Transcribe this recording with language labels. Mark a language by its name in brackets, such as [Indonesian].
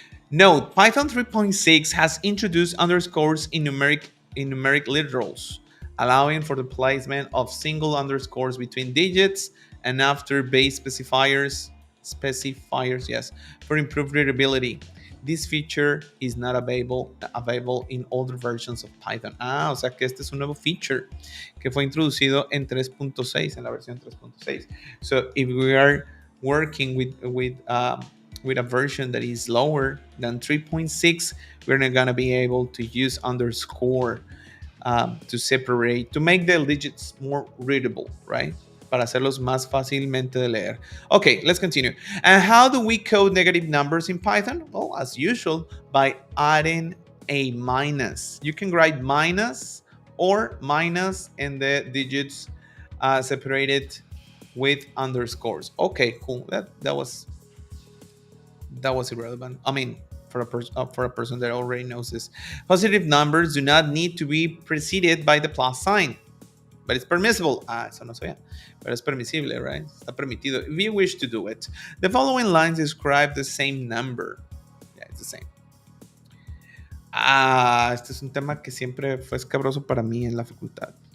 [English] Note, Python 3.6 has introduced underscores in numeric literals, allowing for the placement of single underscores between digits and after base specifiers, yes, for improved readability. This feature is not available in older versions of Python. [Spanish] O sea que este es un nuevo feature que fue introducido en 3.6, en la versión 3.6. [English] So if we are working with a version that is lower than 3.6, we're not gonna be able to use underscore to make the digits more readable, right? [Spanish] Para hacerlos más fácilmente de leer. [English] Okay, let's continue. And how do we code negative numbers in Python? Well, as usual, by adding a minus. You can write minus or minus and the digits separated with underscores. Okay, cool. That was irrelevant. I mean, for a person that already knows this. Positive numbers do not need to be preceded by the plus sign. But it's permissible. [Spanish] Eso no sabía. Pero es permisible, right? Está permitido. [English] If you wish to do it. The following lines describe the same number. Yeah, it's the same. [Spanish] Este es un tema que siempre fue escabroso para mí en la facultad.